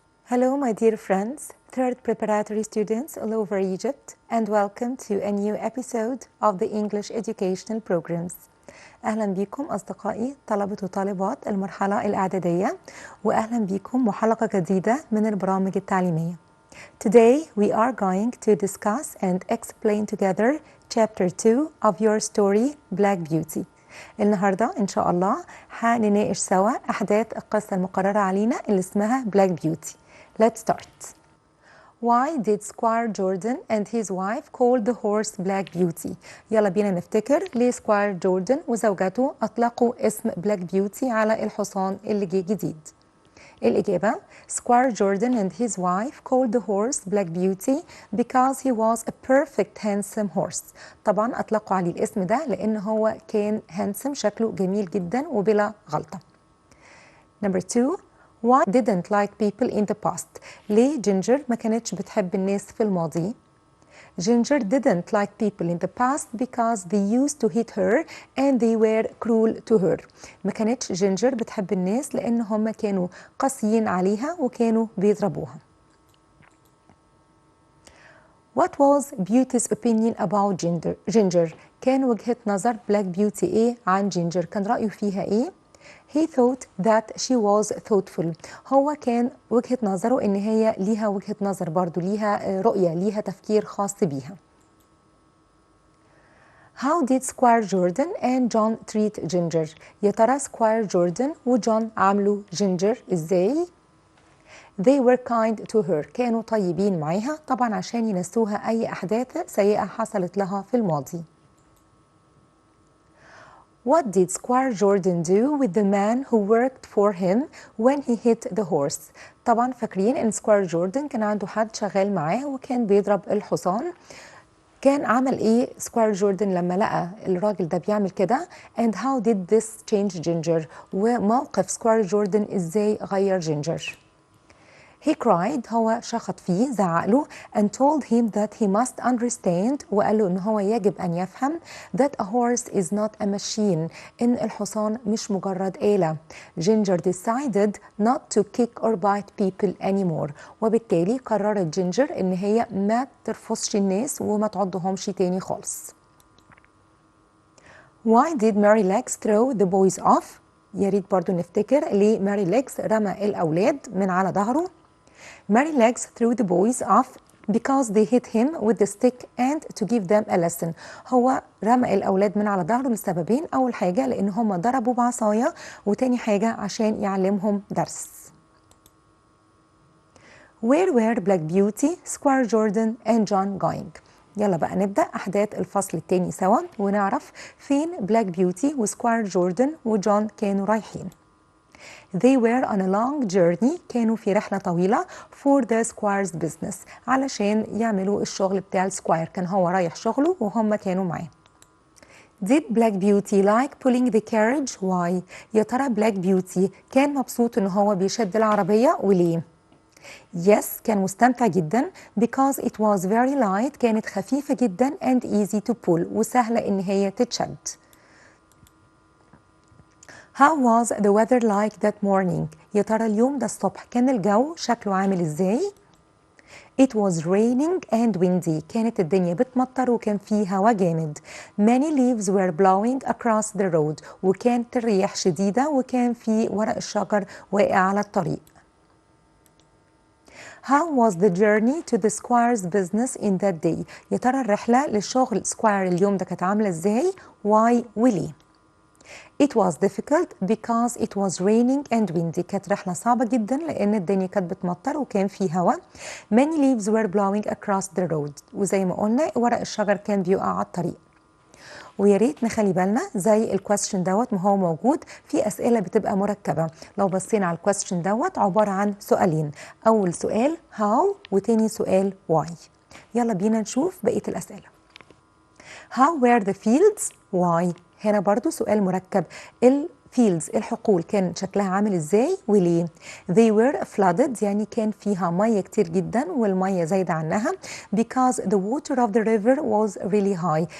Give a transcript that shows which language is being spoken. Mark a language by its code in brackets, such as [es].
[en] Hello, my dear friends, third preparatory students all over Egypt, and welcome to a new episode of the English educational programs. [ar] أهلا بكم أصدقائي طلبة وطالبات المرحلة الإعدادية، وأهلا بكم وحلقة جديدة من البرامج التعليمية. [en] Today we are going to discuss and explain together chapter 2 of your story Black Beauty. [ar] النهاردة إن شاء الله هنناقش سوا أحداث القصة المقررة علينا اللي اسمها Black Beauty. [en] Let's start. Why did Squire Jordan and his wife call the horse Black Beauty? [ar] يلا بينا نفتكر ليه سكواير جوردن وزوجته أطلقوا اسم Black Beauty على الحصان اللي جه جديد. الإجابة [en] Squire Jordan and his wife called the horse Black Beauty because he was a perfect handsome horse. [ar] طبعا أطلقوا عليه الاسم ده لأن هو كان handsome، شكله جميل جدا وبلا غلطة. [en] Number 2. Why didn't like people in the past? [ar] ليه جينجر ما كانتش بتحب الناس في الماضي؟ [en] Ginger didn't like people in the past because they used to hit her and they were cruel to her. [ar] ما كانتش جينجر بتحب الناس لأن هم كانوا قاسيين عليها وكانوا بيضربوها. [en] What was Beauty's opinion about Ginger? [ar] كان وجهة نظر Black Beauty إيه عن جينجر؟ كان رأيه فيها إيه؟ [en] He thought that she was thoughtful. [ar] هو كان وجهة نظره إن هي ليها وجهة نظر برضو، ليها رؤية، ليها تفكير خاص بيها. [en] How did Squire Jordan and John treat Ginger? [ar] يا ترى سكواير جوردن وجون عاملوا جينجر إزاي؟ [en] They were kind to her. [ar] كانوا طيبين معاها طبعا عشان ينسوها أي أحداث سيئة حصلت لها في الماضي. [en] What did Squire Jordan do with the man who worked for him when he hit the horse? [ar] طبعا فاكرين ان سكواير جوردن كان عنده حد شغال معاه وكان بيضرب الحصان. كان عمل ايه سكواير جوردن لما لقى الراجل ده بيعمل كده؟ [en] and how did this change Ginger؟ [ar] وموقف سكواير جوردن ازاي غير جينجر؟ [en] He cried. [ar] هو شخط فيه، زعق له [en] and told him that he must understand. [ar] وقال له إن هو يجب أن يفهم [en] that a horse is not a machine. [ar] إن الحصان مش مجرد آلة. [en] Ginger decided not to kick or bite people anymore. [ar] وبالتالي قررت جينجر إن هي ما ترفصش الناس وما تعضهمش تاني خالص. [en] Why did Mary Legs throw the boys off؟ [ar] يا ريت برضو نفتكر ليه ماري ليجز رمى الأولاد من على ظهره. [en] Mary Legs threw the boys off because they hit him with the stick and to give them a lesson. [ar] هو رمى الأولاد من على ظهره لسببين، أول حاجة لأن هم ضربوا بعصاية، وتاني حاجة عشان يعلمهم درس. [en] Where were Black Beauty, Squire Jordan and John going؟ [ar] يلا بقى نبدأ أحداث الفصل التاني سوا ونعرف فين بلاك بيوتي وسكواير جوردن وجون كانوا رايحين. [en] They were on a long journey. [ar] كانوا في رحلة طويلة [en] for the squire's business. [ar] علشان يعملوا الشغل بتاع السكواير. كان هو رايح شغله وهم كانوا معاه. [en] Did Black Beauty like pulling the carriage? Why؟ [ar] يا ترى بلاك بيوتي كان مبسوط إن هو بيشد العربية وليه؟ [en] Yes، [ar] كان مستمتع جدا [en] because it was very light. [ar] كانت خفيفة جدا [en] and easy to pull. [ar] وسهلة إن هي تتشد. [en] How was the weather like that morning؟ [ar] يا ترى اليوم ده الصبح كان الجو شكله عامل ازاي؟ [en] It was raining and windy. [ar] كانت الدنيا بتمطر وكان فيه هوا جامد. [en] Many leaves were blowing across the road. [ar] وكانت الرياح شديدة وكان في ورق الشجر واقع على الطريق. [en] How was the journey to the squire's business in that day؟ [ar] يا ترى الرحلة للشغل سكواير اليوم ده كانت عاملة ازاي؟ [en] Why [ar] وليه؟ [en] It was difficult because it was raining and windy. [ar] كانت رحلة صعبة جدا لأن الدنيا كانت بتمطر وكان في هواء. [en] Many leaves were blowing across the road. [ar] وزي ما قلنا ورق الشجر كان بيقع على الطريق. ويا ريت نخلي بالنا زي الكويستشن دوت ما هو موجود في أسئلة بتبقى مركبة. لو بصينا على الكويستشن دوت عبارة عن سؤالين. أول سؤال how وتاني سؤال why. يلا بينا نشوف بقية الأسئلة. [en] How were the fields? Why؟ [ar] هنا برضو سؤال مركب. الفيلدز الحقول كان شكلها عامل ازاي وليه؟ [en] They were flooded. [ar] يعني كان فيها مية كتير جدا والمية زايدة عنها. [en] Because the water of the river was really high.